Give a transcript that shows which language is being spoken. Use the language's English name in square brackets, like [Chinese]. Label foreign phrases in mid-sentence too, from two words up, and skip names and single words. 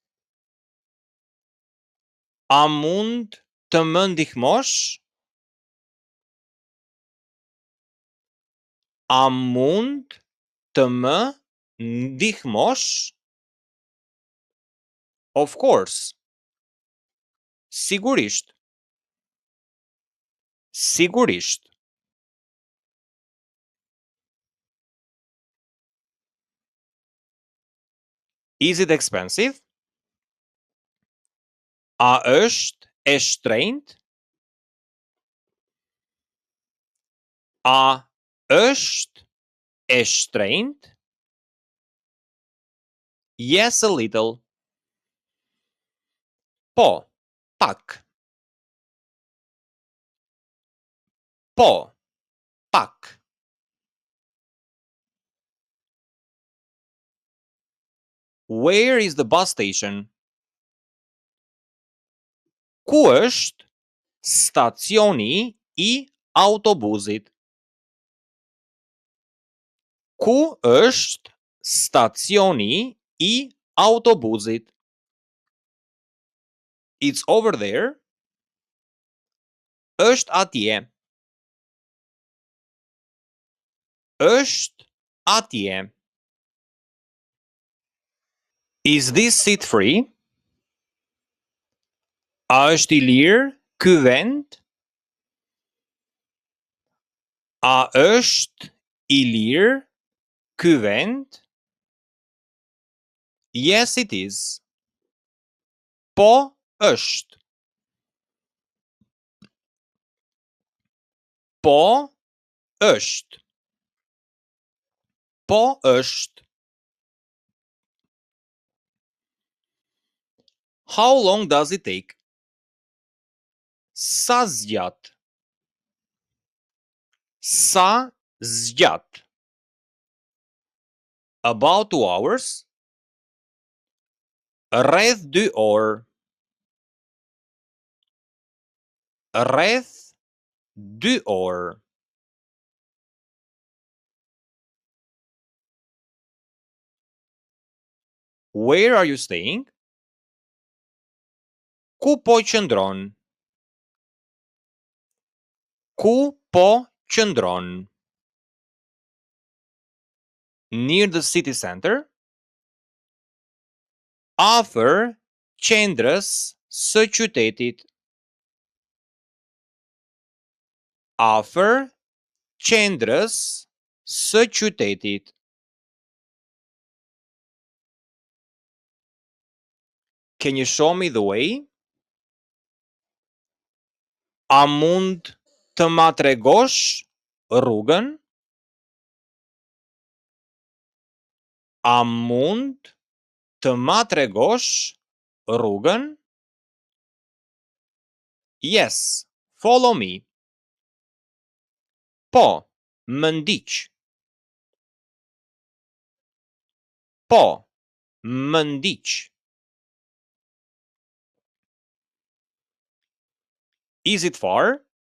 [Albanian] A mund të më ndihmosh? A mund të më ndihmosh? [English] Of course. [Albanian] Sigurisht. Sigurisht. [English] Is it expensive? [Albanian] A është e shtrenjtë? A është e shtrenjtë? [English] Yes, a little. [Albanian] Po, pak. Po, pak. [English] Where is the bus station? [Albanian] Ku është stacioni I autobusit? Ku është stacioni I autobusit? [English] It's over there. [Albanian] Është atje. Është atje. [English] Is this seat free? [Albanian] A është I lirë ky vend? A është I lirë ky vend? [English] Yes, it is. [Albanian] Po është. Po është. Po është. [English] How long does it take? [Albanian] Sa zgjat? Sa zgjat? [English] About 2 hours? [Albanian] Rreth 2 orë. Rreth 2 orë. [English] Where are you staying? [Albanian] Ku po qëndron? Ku po qëndron? [English] Near the city center? [Albanian] Afër qendrës së qytetit. Afër qendrës së qytetit. [English] Can you show me the way? [Albanian] A mund të ma tregosh rrugën? A mund të ma tregosh rrugën? [English] Yes, follow me. [Albanian] Po, më ndiq. Po, më ndiq. [English] Is it far?